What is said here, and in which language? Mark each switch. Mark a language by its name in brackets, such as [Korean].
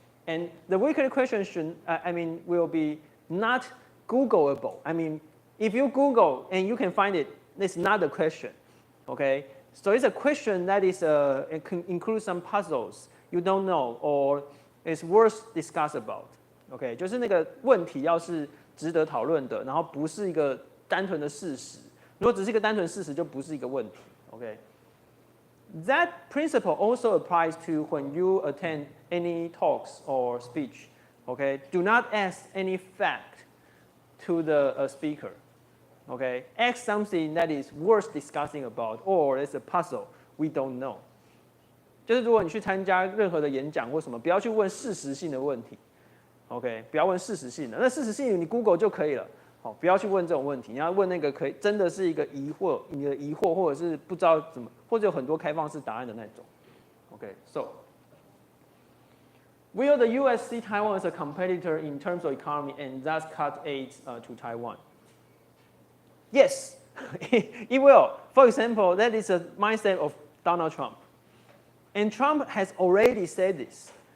[English] And the weekly question should, will be not Googleable. I mean, if you Google and you can find it, it's not a question, okay? So it's a question that is it includes some puzzles you don't know or it's worth discuss about, okay? [Chinese] 就是那个问题要是值得讨论的，然后不是一个单纯的事实。如果只是一个单纯事实，就不是一个问题 ，okay? [English] That principle also applies to when you attend any talks or speech. Okay, do not ask any fact to the speaker. Okay, ask something that is worth discussing about, or it's a puzzle we don't know. [Chinese] 就是如果你去参加任何的演讲或什么，不要去问事实性的问题。 OK， 不要问事实性的，那事实性你 Google 就可以了。好，不要去问这种问题，你要问那个可以真的是一个疑惑，你的疑惑或者是不知道怎么，或者有很多开放式答案的那种。 [English] OK, so will the U.S. see Taiwan as a competitor in terms of economy and thus cut aid to Taiwan? Yes, it will. For example, that is a mindset of Donald Trump, and Trump has already said this.